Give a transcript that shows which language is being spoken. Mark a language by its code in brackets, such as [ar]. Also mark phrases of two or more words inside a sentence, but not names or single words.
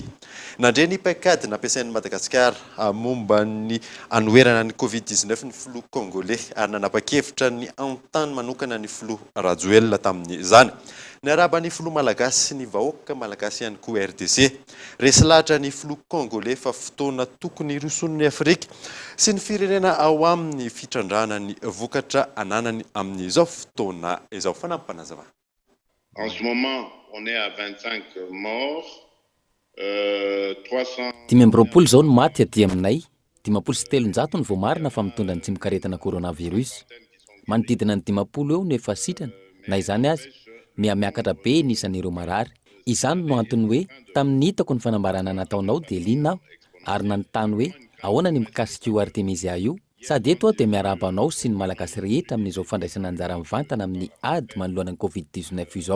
[mg] Nandre ny paikady nampiasain'ny Madagasikara momba ny anoherana ny Covid-19 ny filoha Congolais ary nanapa-kevitra ny antany manokana ny filoha Rajoelina tamin'izany. Ny araba ny filoha malagasy sy ny vahoaka malagasy ihany koa RDC. Resy lahatra ny filoha Congolais fa fotoana tokony iroson'ny Afrika sy ny firenena ao amin'ny fitrandrana ny vokatra ananany amin'izao fotoana izao. Fanampanazava. [fr] En ce moment, on est à 25 morts, 300... [mg] 520 zao ny maty aty aminay, 507 ny vao marina fa mitondra ny tsy mikaretina coronavirus. Manodidina ny 50 eo no efa sitrana, na izany azy, miakatra be ny isan'ireo marary. Izany no antony hoe tamin'ny hitako ny fanambarana nataonao dia liana aho, ary nanontany hoe ahoana ny mikasika io Artemisia io sady eto dia miarabanao sy ny malagasy rehetra amin'izao fandraisana anjara mivantana amin'ny ady manoloana ny Covid-19 izao.